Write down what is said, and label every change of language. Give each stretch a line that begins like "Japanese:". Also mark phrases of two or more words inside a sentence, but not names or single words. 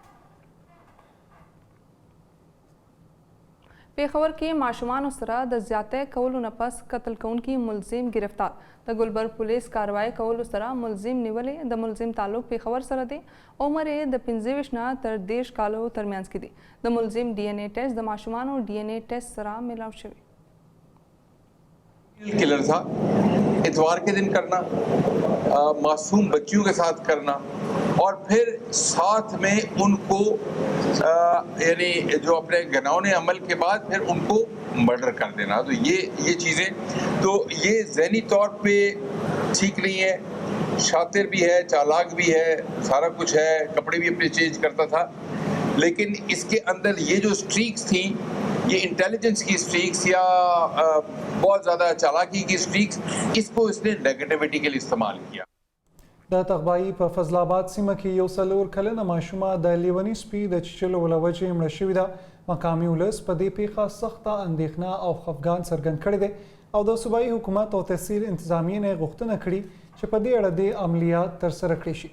Pashto: پېښور کې ماشومانو سره د زیاتی کولو نه پس قتل کوونکي ملزم گرفتار. د ګلبر پولیس کاروایی کولو سره ملزم نیولې. د ملزم تعلق پېښور سره دی. عمر یې د 25 نه تر 30 کالو ترمنځ کې دی. د ملزم DNA ټیسټ د ماشومانو DNA ټیسټ سره ملاو شوی.
Urdu: کلر تھا، اتوار کے دن کرنا، معصوم بچیوں کے ساتھ کرنا اور پھر ساتھ میں ان کو یعنی جو اپنے گھناؤنے عمل کے بعد پھر ان کو مرڈر کر دینا. تو یہ چیزیں تو یہ ذہنی طور پہ ٹھیک نہیں ہے. شاطر بھی ہے، چالاک بھی ہے، سارا کچھ ہے، کپڑے بھی اپنے چینج کرتا تھا، لیکن اس کے اندر یہ جو سٹریکس تھی، یہ انٹیلیجنس کی سٹریکس یا بہت زیادہ چالاکی کی سٹریکس، اس کو اس نے نیگیٹیویٹی کے لیے استعمال کیا.
Pashto: د تغبایي په فضل آباد سیمه کې یو څلور کلنه ماشومه د لیوني سپي د چیچلو له وجې مړه شوې ده. مقامي ولس په دې پیښه سخته اندېښنه او خفګان څرګند کړی دی او د صوبایي حکومت او تحصیل انتظامیې نه غوښتنه کړې چې په دې اړه د عملیات ترسره کړي شي.